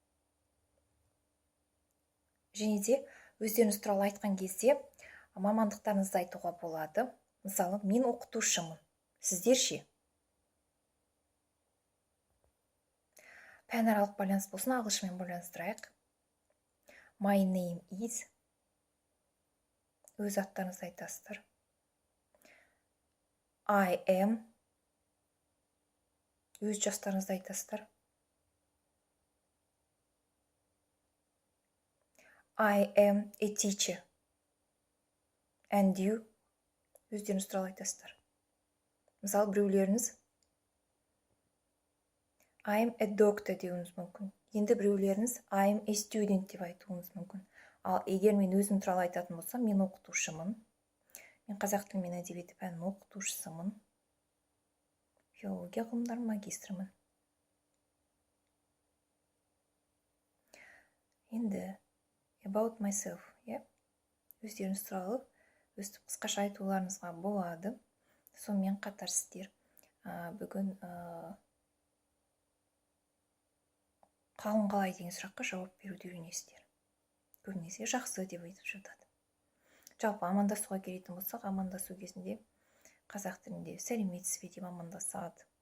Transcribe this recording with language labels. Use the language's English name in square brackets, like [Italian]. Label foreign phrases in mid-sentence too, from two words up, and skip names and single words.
[Kazakh] Және де өздеріңіз туралы айтқан кезде мамандықтарыңызды айтуға болады. Мысалы, мен оқытушымын. Сіздер ше? Пәнаралық байланыс болсын, ағылшынмен байланыстырайық. [English] My name is. [Kazakh] Өз аттарыңызды айтасыздар. [English] I am. [Kazakh] Өз жастарыңызды айтасыздар. [English] I am a teacher. And you. [Kazakh] Өздеріңіз туралы айтасыздар. Мысалы, біреулеріңіз [English] I am a doctor [Kazakh] деуіңіз мүмкін. Енді біреулеріңіз [English] I am a student [Kazakh] деп айтуыңыз мүмкін. Ал егер мен өзім туралы айтатын болсам, мен оқытушымын. Мен қазақ тілі мен әдебиеті пәнінің оқытушысымын. Филология ғылымдарының магистрымын. [English] Енді about myself, [Kazakh] өздеріңіз туралы өстіп қысқаша айтуларыңызға болады. Сонымен қатар сіздер бүгін қалың қалай деген сұраққа жауап беруді үйренесіздер. Көбінесе жақсы деп айтып жатады. Жалпы амандасуға келетін болсақ, амандасу кезінде қазақ тілінде сәлеметсіз бе деп амандасады.